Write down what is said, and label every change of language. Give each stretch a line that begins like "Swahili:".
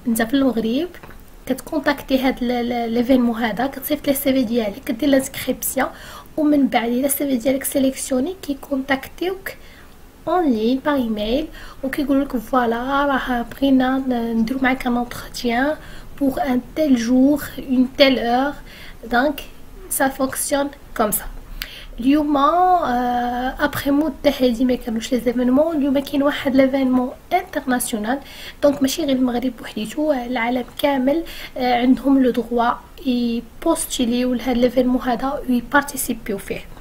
Arabic: انت في المغرب كتكونتاكتي هاد ليفينمون هذا، كتصيفط لي السي في ديالك، كدير لانسكريبسيون، ومن بعد الا السي في ديالك سيليكسيوني كيكونتاكتيوك اون لين باغ ايميل وكيقولوا لك فوالا راه بغينا نديرو معاك ان انتروتيان
French: pour un tel jour, une telle heure. Donc ça fonctionne comme ça.
Arabic: اليوم ابري مده هادي ما كانوش لي زيفينمون. اليوم كاين واحد ليفينمون انترناسيونال، دونك ماشي غير المغرب بوحديتو، العالم كامل عندهم لو دروا يبوستيليو لهاد ليفينمون هذا ويبارتيسيبيو فيه.